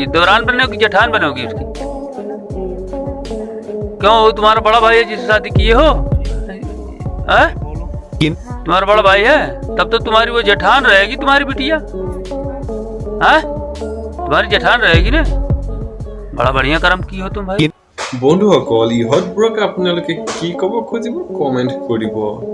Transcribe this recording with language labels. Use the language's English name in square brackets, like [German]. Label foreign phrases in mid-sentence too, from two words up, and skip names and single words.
[Hindi] दौरान बनोगी, जेठान बनोगी उसकी? क्यों, वो तुम्हारा बड़ा भाई है जिससे शादी किए हो? तुम्हारा बड़ा भाई है, तब तो तुम्हारी वो जेठान रहेगी, तुम्हारी बिटिया। तुम्हारी जेठान रहेगी ना। बड़ा बढ़िया कर्म की हो तुम भाई। [Assamese] বন্ধুসকল, ইহঁতবোৰক আপোনালোকে কি ক'ব খুজিব কমেণ্ট কৰিব।